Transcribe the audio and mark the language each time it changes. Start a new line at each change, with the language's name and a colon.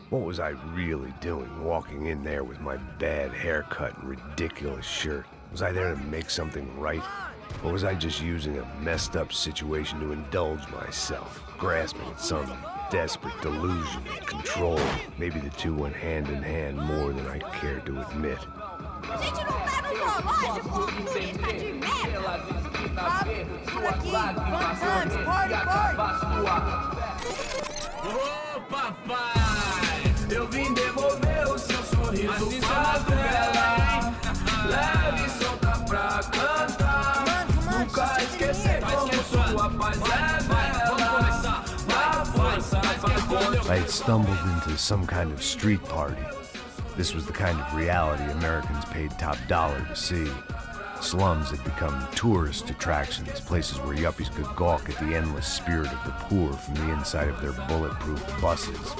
English: What was I really doing, walking in there with my bad haircut and ridiculous shirt? Was I there to make something right? Or was I just using a messed up situation to indulge myself, grasping at some desperate delusion of control? Maybe the two went hand in hand more than I cared to admit.
Portuguese: A gente não tá no zoológico, turista de merda! Sabe? Por aqui,
English: fun times, party,
Portuguese: Ô papai, eu vim devolver o seu sorriso favela. Leve e solta pra cantar. Nunca esquecer como sua paz é bela. Na força
English: I had stumbled into some kind of street party. This was the kind of reality Americans paid top dollar to see. Slums had become tourist attractions, places where yuppies could gawk at the endless spirit of the poor from the inside of their bulletproof buses.